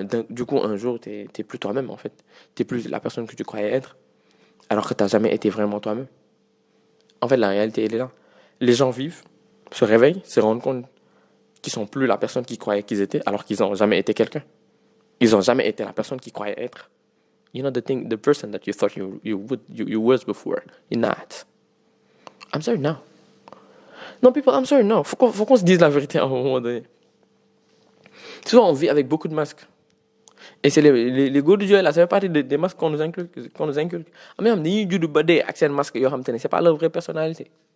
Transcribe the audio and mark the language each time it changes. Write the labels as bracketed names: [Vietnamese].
[French] Du coup, un jour, t'es plus toi-même en fait. T'es plus la personne que tu croyais être. Alors que t'as jamais été vraiment toi-même. En fait, la réalité, elle est là. Les gens vivent, se réveillent, se rendent compte qu'ils sont plus la personne qu'ils croyaient qu'ils étaient, alors qu'ils n'ont jamais été quelqu'un. Ils n'ont jamais été la personne qu'ils croyaient être. [English] You're not the person that you thought you was before. You're not. I'm sorry, no. Non, people, I'm sorry, no. [French] Faut qu'on se dise la vérité à un moment donné. Souvent, on vit avec beaucoup de masques. Et c'est les go de Dieu là, ça fait partie des masques qu'on nous inculque. [Wolof] Ah, mais dañuy judd ba dee ak seen masque yoo xam te ne [French] c'est pas leur vraie personnalité.